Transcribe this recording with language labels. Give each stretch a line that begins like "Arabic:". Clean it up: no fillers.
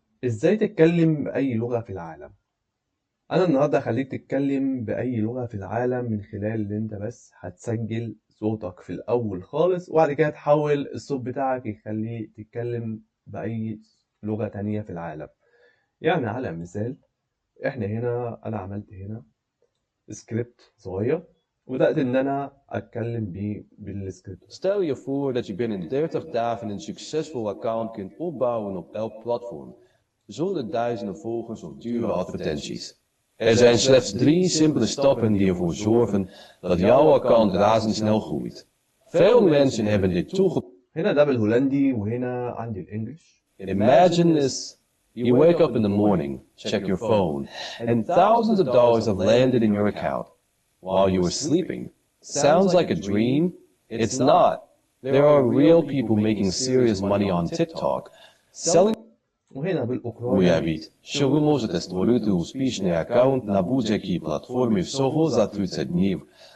Arabic: إزاي تتكلم بأي لغة في العالم؟ أنا النهاردة هخليك تتكلم بأي لغة في العالم من خلال اللي أنت بس هتسجل صوتك في الأول خالص، وبعد كده تحول الصوت بتاعك يخليه تتكلم بأي لغة تانية في العالم. يعني على مثال، إحنا هنا أنا عملت هنا سكريبت صغير، وبدأت إن أنا أتكلم بيه بالسكريبت ده.
Dutch: Stel je voor dat je binnen 30 dagen een succesvol account kunt opbouwen op elk platform, zonder duizenden volgers of dure advertenties. Er zijn slechts 3 simpele stappen die ervoor zorgen dat jouw account razendsnel groeit. Veel mensen hebben dit toegepast.
Arabic: هنا ده بالهولندي وهنا عندي الإنجليش.
English: Imagine this. You wake up in the morning, check your phone, and thousands of dollars have landed in your account while you were sleeping. Sounds like a dream? It's not. There are real people making serious money on TikTok, selling
Arabic: وهنا بالأوكراني.
Ukrainian: уявить, що ви можете створити успішний аккаунт на будь-якій платформі всього за 30 днів.